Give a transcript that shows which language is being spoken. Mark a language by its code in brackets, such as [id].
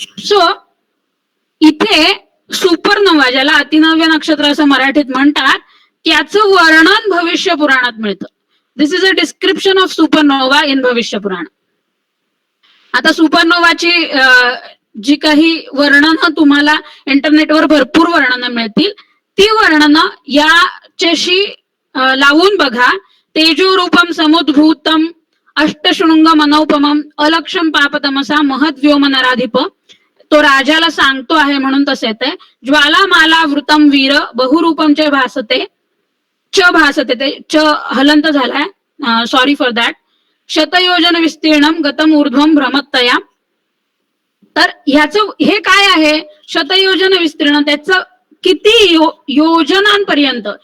[mr] So, इथे supernova ज्याला अतिनव्य नक्षत्र असं मराठीत म्हणतात, त्याचं वर्णन भविष्य पुराणात मिळतं. [en] This is a description of supernova in Bhavishya Purana. [mr] आता सुपरनोवाची जी काही वर्णनं तुम्हाला इंटरनेटवर भरपूर वर्णनं मिळतील, ती वर्णनं याच्याशी लावून बघा. [sa] तेजो रूपम समुद्भूतम अष्टशृंग मनोपमम अलक्षम पापतमसा महद व्योम नराधिप. [mr] तो राजाला सांगतो आहे म्हणून तसे येते. [sa] ज्वाला माला वृतम वीर बहुरूपम च भासते. [mr] च भासते, ते च हलंत झालाय, [en] Sorry for that. [sa] शतयोजन विस्तीर्णम गतम ऊर्ध्वम भ्रमतया. [mr] तर ह्याचं हे काय आहे शतयोजन विस्तीर्ण, त्याचं किती योजनांपर्यंत.